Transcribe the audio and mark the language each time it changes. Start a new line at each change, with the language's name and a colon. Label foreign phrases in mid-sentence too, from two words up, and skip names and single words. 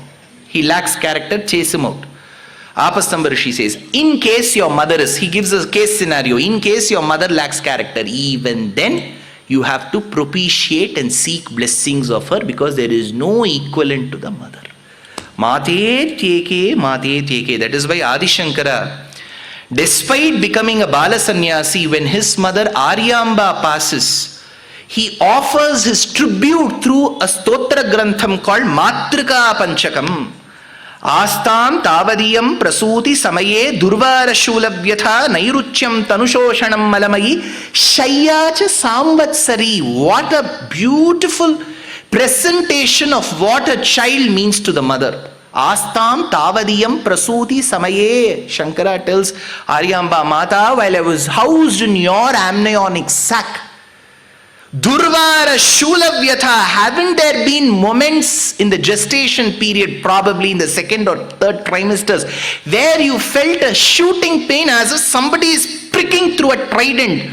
English: He lacks character, chase him out. Apastamba Rishi says, in case your mother is, he gives a case scenario, in case your mother lacks character, even then you have to propitiate and seek blessings of her, because there is no equivalent to the mother.
Sanskrit: Mate Tyeke, Mate Tyeke.
English: That is why Adi Shankara, despite becoming a
Sanskrit: Bala Sannyasi,
English: when his mother Aryamba passes, he offers his tribute through a
Sanskrit: stotra grantham
English: called Matrika Panchakam.
Sanskrit: Astam tavadiyam prasuti samaye durvara shulavyatha nairuchyam tanushoshanam malamayi shayyacha samvatsari.
English: What a beautiful presentation of what a child means to the mother.
Sanskrit: Astam tavadiyam prasuti samaye.
English: Shankara tells Aryamba, Mata, while I was housed in your amniotic sac,
Sanskrit: Durvara Shulavyatha.
English: Haven't there been moments in the gestation period, probably in the second or third trimesters, where you felt a shooting pain as if somebody is pricking through a trident?